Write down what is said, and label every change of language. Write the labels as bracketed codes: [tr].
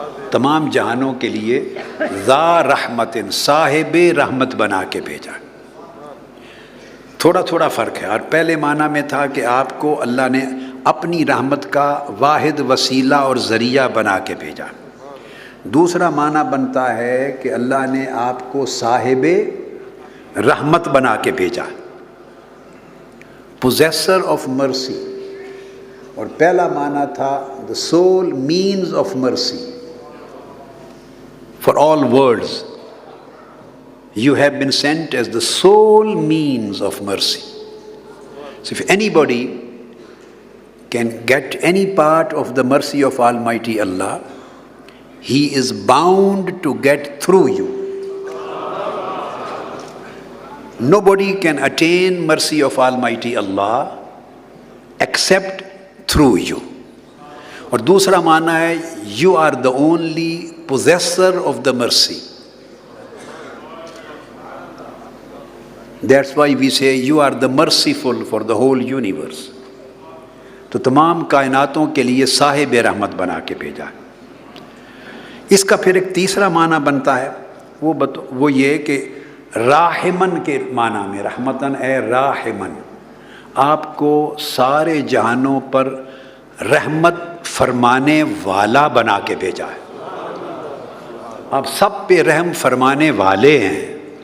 [ur] تمام جہانوں کے لیے ذا رحمت، صاحب رحمت بنا کے بھیجا ہے۔ تھوڑا تھوڑا فرق ہے، اور پہلے معنی میں تھا کہ آپ کو اللہ نے اپنی رحمت کا واحد وسیلہ اور ذریعہ بنا کے بھیجا۔ دوسرا معنی بنتا ہے کہ اللہ نے آپ کو صاحب رحمت بنا کے بھیجا، [en] possessor of mercy، [ur] اور پہلا معنی تھا [en] the sole means of mercy for all worlds. You have been sent as the sole means of mercy. So if anybody can get any part of the mercy of Almighty Allah, he is bound to get through you. Nobody can attain mercy of Almighty Allah except through you. [ur] اور دوسرا معنی ہے [en] you are the only possessor of the mercy. That's why we say you are the merciful for the whole universe. [ur] تو تمام کائناتوں کے لیے صاحب رحمت بنا کے بھیجا۔ اس کا پھر ایک تیسرا معنی بنتا ہے، وہ یہ کہ راحمن کے معنی میں، رحمتن اے راحمن، آپ کو سارے جہانوں پر رحمت فرمانے والا بنا کے بھیجا ہے۔ آپ سب پہ رحم فرمانے والے ہیں۔